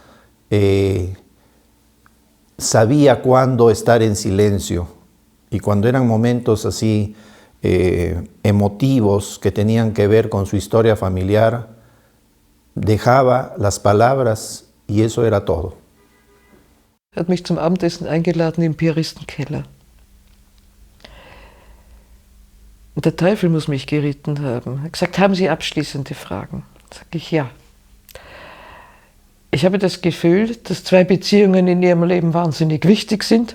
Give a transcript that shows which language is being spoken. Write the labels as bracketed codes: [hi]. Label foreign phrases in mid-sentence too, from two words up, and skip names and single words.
[es] sabía cuándo estar en silencio, y cuando eran momentos así emotivos que tenían que ver con su historia familiar, dejaba las palabras y eso era todo. [de] Hat mich zum Abendessen eingeladen im Piaristenkeller. Und der Teufel muss mich geritten haben. Er hat gesagt, haben Sie abschließende Fragen? Sag ich, ja. Ich habe das Gefühl, dass zwei Beziehungen in Ihrem Leben wahnsinnig wichtig sind.